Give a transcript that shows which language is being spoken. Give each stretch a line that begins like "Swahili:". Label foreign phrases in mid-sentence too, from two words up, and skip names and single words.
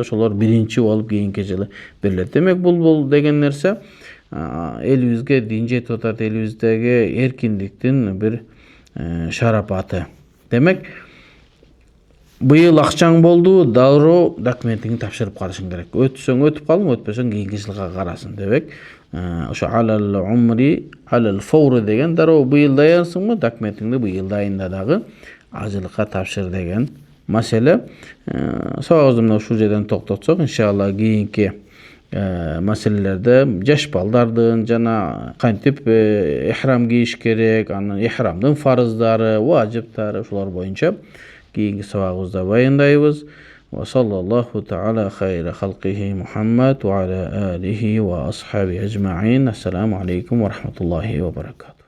Kyrgyz: Ошолор биринчи болуп кийинки жылы берилет. Демек бул деген нерсе элибизге дин жетип атат, элибиздеги эркиндиктин бир шарапаты. Демек быйыл акчаң болду, дароо документиңди тапшырып калышың керек. Өтсөң өтүп калдың, өтпөсөң кийинки жылга карасын. Демек ошо
Arabic: على العمر على الفور
Kyrgyz: деген дароо быйыл даярсыңбы, документиңди быйыл дайында дагы ажылыкка тапшыр деген маселе. Сабагыбызды мына ушул жерден токтотсок, иншалла кийинки маселелерде жаш балдардын жана кантип ихрам кийиш керек, анын ихрамдын фарыздары, важиптары ушулар боюнча кийинки сабагыбызда баяндайбыз.
Arabic: وصلى الله تعالى على خير خلقه محمد وعلى آله وأصحابه أجمعين. السلام عليكم ورحمة الله وبركاته.